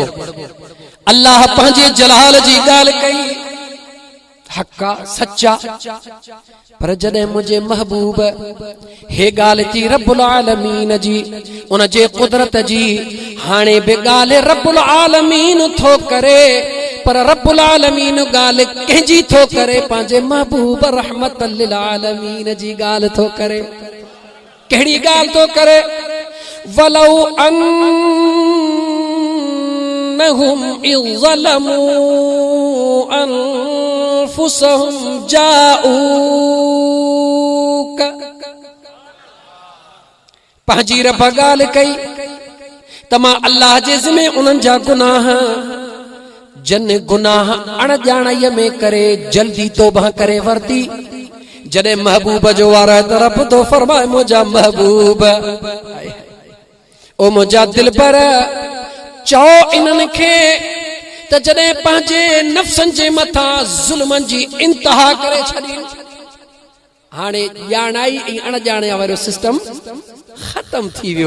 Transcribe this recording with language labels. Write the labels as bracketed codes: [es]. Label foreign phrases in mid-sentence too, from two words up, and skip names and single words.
[sd] अल्लाह पंहिंजे जलाल जी ॻाल्हि कई, हक़ा सच्चा, पर जॾहिं मुंहिंजे महबूब हे ॻाल्हि थी [ar] رب العالمين [sd] जी, उन जे कुदरत जी, हाणे बि ॻाल्हि [ar] رب العالمين [sd] थो करे, पर [ar] رب العالمين [sd] ॻाल्हि कंहिंजी थो करे, पंहिंजे महबूब [ar] رحمة للعالمين [sd] जी ॻाल्हि थो करे। कहिड़ी ॻाल्हि थो करे, [ar] ولو أنهم إذ ظلموا أنفسهم جاءوك, [sd] पंहिंजी रब ॻाल्हि कई त मां अल्लाह जे ज़िम्मे उन्हनि जा गुनाह, जन गुनाह अणजाणाईअ में करे जल्दी तौबा करे वरती। जॾहिं महबूब जो वार है, तरफ तो फरमाए मुंहिंजा महबूब, ओ मुंहिंजा दिलबर, चओ इन्हनि खे त जॾहिं पंहिंजे नफ़्सन जे मथां ज़ुल्मनि जी इंतहा करे छॾी, हाणे ॼाणाई ऐं अणॼाणे वारो सिस्टम ख़त्म थी वियो।